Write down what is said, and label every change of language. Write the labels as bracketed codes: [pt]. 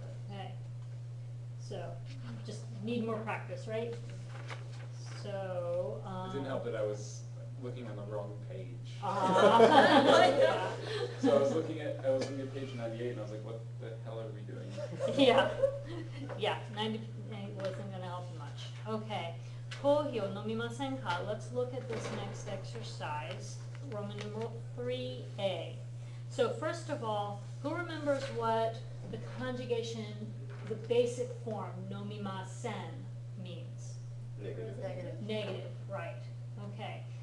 [en] Okay. So, just need more practice, right? So, It didn't help that I was looking on the wrong page. Yeah. So I was looking at page 98 and I was like, what the hell are we doing? Yeah, yeah, 90 wasn't gonna help you much. [ja] Okay, コーヒーを飲みませんか? [en] Let's look at this next exercise, Roman numeral 3A. So first of all, who remembers what the conjugation, the basic form, nomimasen means? Negative. Negative, right, okay.